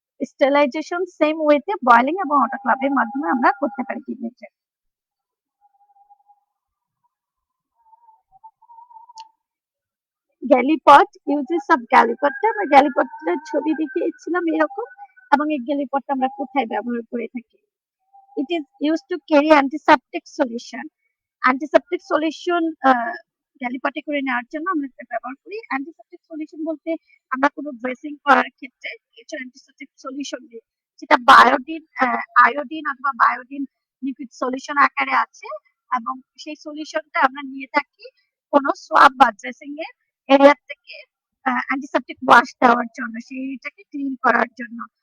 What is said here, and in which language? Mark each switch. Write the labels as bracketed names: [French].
[Bangla] Sterilisation same ওয়েতে boiling এবং অটোক্লাভের মাধ্যমে আমরা করতে পারি কিডনি ট্রে। গ্যালিপট, ইউজেস অফ গ্যালিপটটা আমরা গ্যালিপটের ছবি দেখিয়েছিলাম এরকম, এবং এই গ্যালিপটটা আমরা কোথায় ব্যবহার করে থাকি। [English] It is used to carry antiseptic solution. [Bangla] Antiseptic solution গ্যালিপটে করে নেওয়ার জন্য আমরা এটা ব্যবহার করি। অ্যান্টিসেপটিক সলিউশন বলতে আমরা কোনো ড্রেসিং করার ক্ষেত্রে কিছু অ্যান্টিসেপটিক সলিউশন দিই, যেটা আয়োডিন অথবা বায়োডিন লিকুইড সলিউশন আকারে আছে, এবং সেই সলিউশনটা আমরা নিয়ে থাকি কোনো সোয়াব বা ড্রেসিং এর এরিয়া থেকে অ্যান্টিসেপটিক ওয়াশ দেওয়ার জন্য, সেইটাকে ক্লিন করার জন্য।